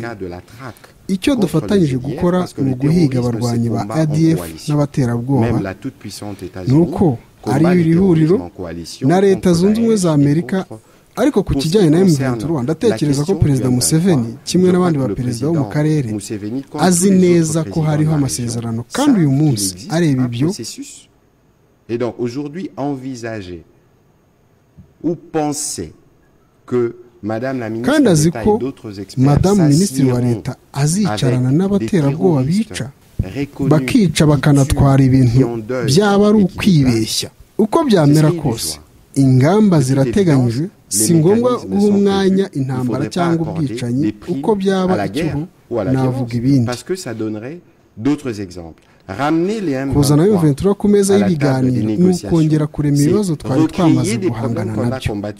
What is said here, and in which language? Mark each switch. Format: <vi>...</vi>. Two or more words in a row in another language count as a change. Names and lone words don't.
<rw>Icyo dufatanyije gukora ni uguhiga abarwanyi ba ADF n'abaterabwoba, ni uko ari iri huriro na Leta Zunze Ubumwe za Amerika. Ariko ku kijyanye na M23 ndatekereza ko perezida Museveni kimwe n'abandi ba perezida bo mu karere azi neza ko hariho amasezerano, kandi uyu munsi areba ibyo.</rw> <fr>Et donc aujourd'hui envisager ou penser que Madame la ministre d'État et d'autres experts</fr> <rw>Minisitiri wa Leta azicarana n'abaterabwoba bica bakica bakanatwara ibintu byaba ari ukwibeshya. Uko byamera kose ingamba zirateganyije, si ngombwa guha umwanya intambara cyangwa ubwicanyi. Uko byaba icyuho navuga ibindi. Kuzana M23 ku meza y'ibiganiro ni ukongera kurema ibibazo twari twamaze guhangana nabyo.</rw>